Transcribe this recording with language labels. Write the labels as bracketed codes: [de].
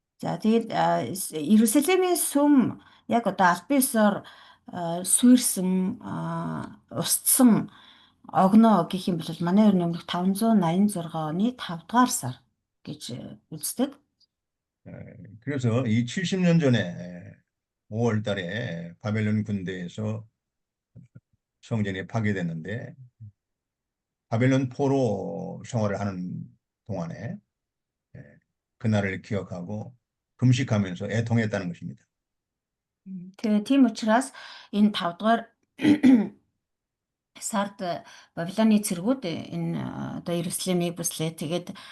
[mn] За тэгээд Иерусалимийн сүм яг одоо албан ёсоор суурьсан устсан огноо гэх юм бол манай өрн өмнөх 586 оны 5 дугаар сар гэж үздэг. [ko] 그래서 이 70년 전에 5월 달에 바벨론 군대에서 성전이 파괴됐는데 바벨론 포로 생활을 하는 동안에 그날을 기억하고 금식하면서 애통했다는 것입니다. [mn] Тэгээ тийм учраас энэ 5 дугаар сард Бабилоны цэргүүд энэ одоо Иерусалимыг бүслээ. Тэгээд